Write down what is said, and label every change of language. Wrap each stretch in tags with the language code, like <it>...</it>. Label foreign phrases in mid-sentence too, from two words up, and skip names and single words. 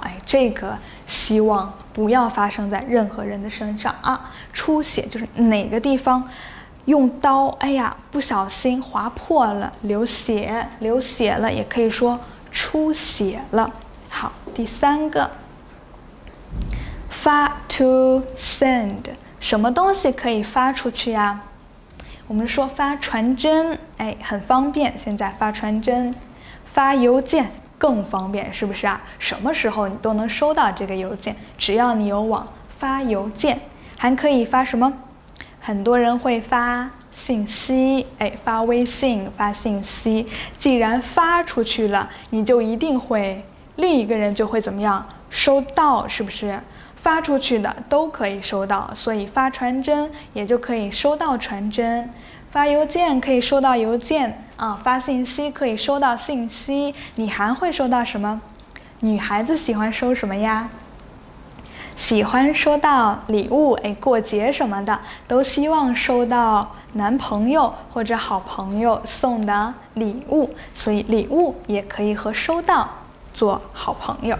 <zh>哎，這個希望不要發生在任何人的身上啊！出血就是哪個地方用刀，哎呀，不小心劃破了，流血了，也可以說出血了。好，第三個，發</zh> <en>to send，</en> <zh>什麼東西可以發出去呀？我們說發傳真，哎，很方便。現在發傳真，發郵件更方便，是不是啊？什麼時候你都能收到這個郵件，只要你有網，發郵件。還可以發什麼？很多人會發信息，哎，發微信，發信息。既然發出去了，你就一定會，另一個人就會怎麼樣？收到，是不是？發出去的都可以收到，所以發傳真也就可以收到傳真，發郵件可以收到郵件啊，發信息可以收到信息。你還會收到什麼？女孩子喜歡收什麼呀？喜歡收到禮物，哎，過節什麼的都希望收到男朋友或者好朋友送的禮物，所以禮物也可以和收到做好朋友。</zh>